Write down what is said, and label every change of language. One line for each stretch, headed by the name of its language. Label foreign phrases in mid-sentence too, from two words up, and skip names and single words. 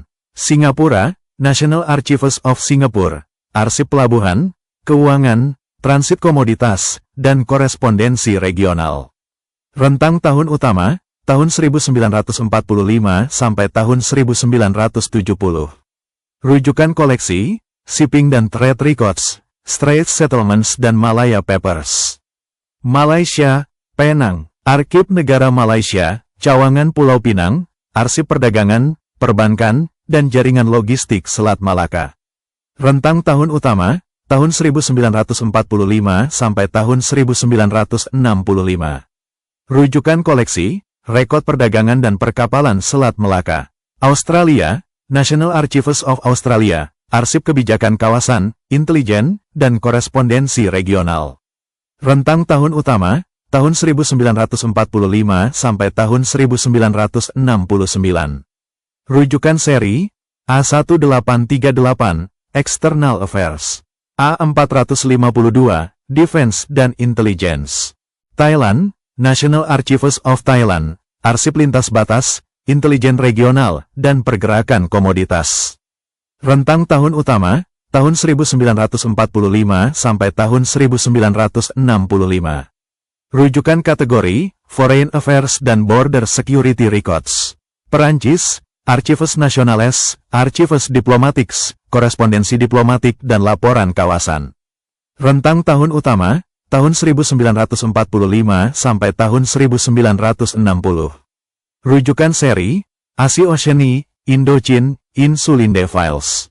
Indonesian: Singapura, National Archives of Singapore, Arsip Pelabuhan, Keuangan, Transit Komoditas, dan Korespondensi Regional. Rentang tahun utama, tahun 1945 sampai tahun 1970. Rujukan koleksi, Shipping dan Trade Records, Straits Settlements dan Malaya Papers. Malaysia, Penang, Arsip Negara Malaysia, Cawangan Pulau Pinang, Arsip Perdagangan, Perbankan, dan Jaringan Logistik Selat Malaka. Rentang tahun utama, tahun 1945 sampai tahun 1965. Rujukan koleksi, Rekod Perdagangan dan Perkapalan Selat Melaka. Australia, National Archives of Australia, Arsip Kebijakan Kawasan, Intelijen, dan Korespondensi Regional. Rentang tahun utama, tahun 1945 sampai tahun 1969. Rujukan seri, A1838, External Affairs. A452, Defense dan Intelligence. Thailand, National Archives of Thailand, Arsip Lintas Batas, Intelijen Regional, dan Pergerakan Komoditas. Rentang tahun utama, tahun 1945 sampai tahun 1965. Rujukan kategori, Foreign Affairs dan Border Security Records. Perancis, Archives Nationales, Archives Diplomatiques, Korespondensi Diplomatik dan Laporan Kawasan. Rentang tahun utama, tahun 1945 sampai tahun 1960. Rujukan seri, Asia Oceania, Indochin, Insulinde Files.